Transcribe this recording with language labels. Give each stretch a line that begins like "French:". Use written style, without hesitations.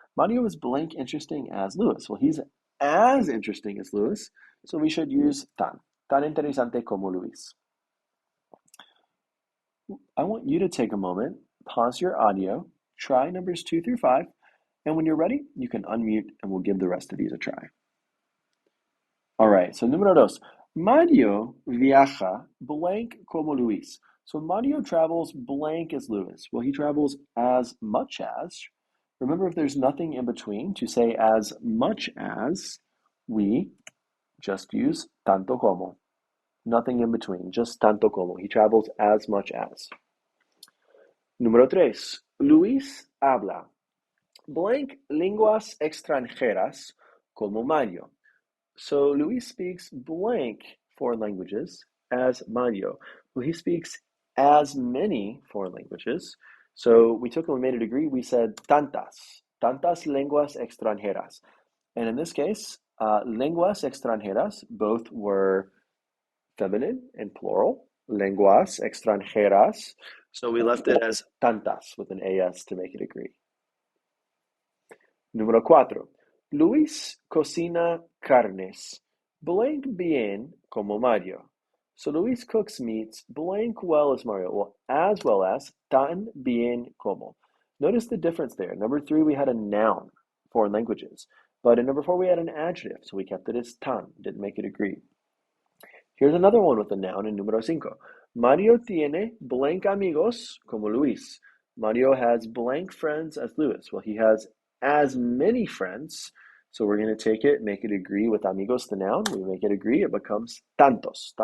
English: Mario is blank interesting as Luis. Well, he's as interesting as Luis, so we should use tan interesante como Luis. I want you to take a moment, pause your audio, try numbers 2 through 5, and when you're ready, you can unmute and we'll give the rest of these a try. All right, so número 2.
Spanish: Mario viaja blank como Luis.
English: So Mario travels blank as Luis. Well, he travels as much as. Remember, if there's nothing in between, to say as much as, we just use tanto como. Nothing in between, just tanto como. He travels as much as.
Spanish: Número tres, Luis habla blank lenguas extranjeras como Mario.
English: So Luis speaks blank foreign languages as Mario. Well, he speaks as many foreign languages. So we took and we made a degree. We said tantas lenguas extranjeras. And in this case, lenguas extranjeras both were feminine and plural. Lenguas extranjeras. So we left it as tantas with an AS to make it agree. Número 4.
Spanish: Luis cocina carnes blank bien como Mario.
English: So Luis cooks meats blank well as Mario, well as tan bien como. Notice the difference there. Number 3, we had a noun, foreign languages. But in number 4, we had an adjective, so we kept it as tan, didn't make it agree. Here's another one with a noun in número 5.
Spanish: Mario tiene blank amigos como Luis.
English: Mario has blank friends as Luis. Well, he has as many friends. So we're going to take it, make it agree with amigos, the noun. We make it agree, it becomes tantos.